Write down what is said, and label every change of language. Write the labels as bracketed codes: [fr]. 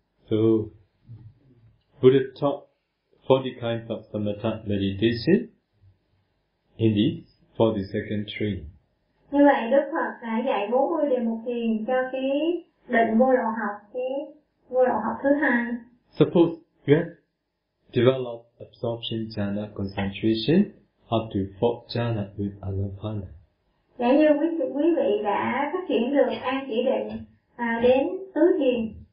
[en] So Buddha taught 40 kinds of samatha meditation in the 42nd tree. [vi] Như vậy Đức Phật đã dạy 40 đề mục thiền cho cái định vô lậu học, cái vô lậu học thứ hai. [en] Suppose you have developed absorption jhana concentration up to 4th jhana with anapana. [vi] Giả như quý vị đã phát triển được an chỉ định đến tứ thiền.